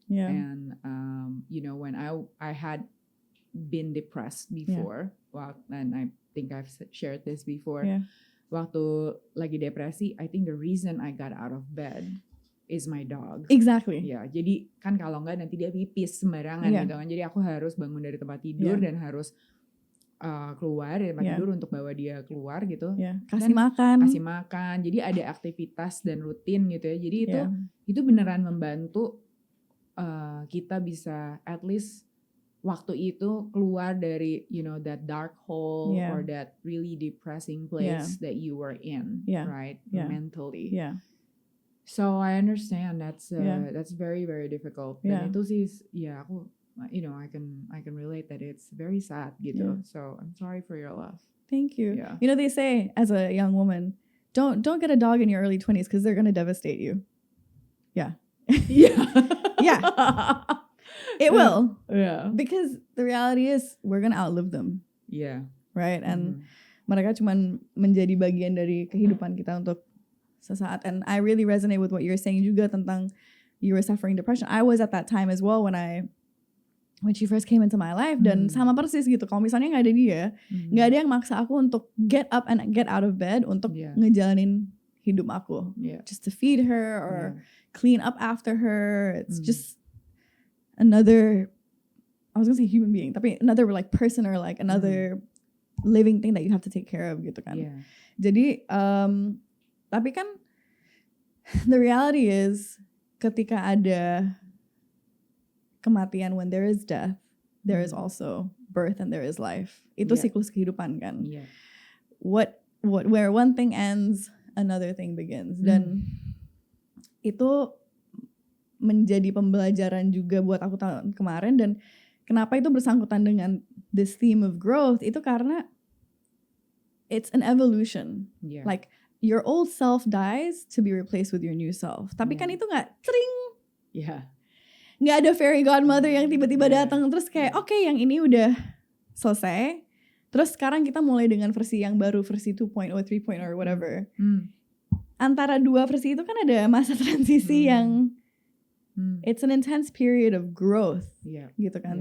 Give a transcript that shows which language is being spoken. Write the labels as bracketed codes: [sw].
[en] And when I had been depressed before, and I think I've shared this before. [id] Waktu lagi depresi, [en] I think the reason I got out of bed is my dog. Exactly. [id] Jadi kan kalau enggak nanti dia pipis sembarangan gitu kan. Jadi aku harus bangun dari tempat tidur dan harus keluar dari tempat tidur untuk bawa dia keluar gitu. Kasih makan. Jadi ada aktivitas dan rutin gitu ya. Jadi itu beneran membantu kita bisa at least waktu itu [en] keluar dari that dark hole or that really depressing place that you were in, right? Mentally. So I understand that's very very difficult. [id] Dan itu sih aku [en] I can relate that it's very sad gitu. So I'm sorry for your loss. Thank you. You know they say as a young woman don't get a dog in your early 20s because they're gonna devastate you. Yeah. Yeah. Yeah. It will. Yeah. Because the reality is we're gonna outlive them. Yeah. Right? [id] And mereka cuman menjadi bagian dari kehidupan kita untuk sesaat. [en] And I really resonate with what you're saying [id] juga tentang [en] you were suffering depression. I was at that time as well when she first came into my life. [id] Dan sama persis gitu. Kalau misalnya gak ada dia, gak ada yang maksa aku untuk [en] get up and get out of bed [id] untuk ngejalanin hidup aku. [en] Just to feed her or clean up after her. It's just another, I was gonna say human being, tapi another like person or like another living thing that you have to take care of [id] gitu kan. Jadi tapi kan [en] the reality is [id] ketika ada kematian, [en] when there is death, there is also birth and there is life. [id] Itu siklus kehidupan kan. [en] Where one thing ends, another thing begins. [id] Dan itu menjadi pembelajaran juga buat aku tahun kemarin. Dan kenapa itu bersangkutan dengan [en] this theme of growth, [id] itu karena [en] it's an evolution. Like your old self dies to be replaced with your new self. [id] Tapi kan itu gak tring. Gak ada fairy godmother yang tiba-tiba datang terus kayak oke, yang ini udah selesai. Terus sekarang kita mulai dengan versi yang baru, versi 2.0, 3.0 [en] or whatever. [id] Antara dua versi itu kan ada masa transisi yang [en] it's an intense period of growth, [id] gitu kan.